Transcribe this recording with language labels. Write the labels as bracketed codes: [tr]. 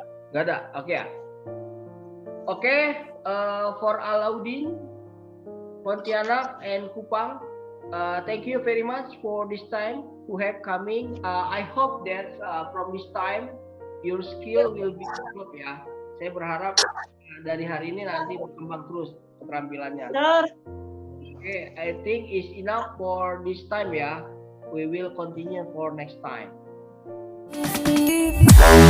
[id] Nggak ada. Oke ya. [en] Oke, for Alauddin, Pontianak, and Kupang, thank you very much for this time who have coming. I hope that from this time your skill will be developed ya. [id] Saya berharap dari hari ini nanti berkembang terus keterampilannya. [en] Oke, I think is enough for this time ya. We will continue for next time.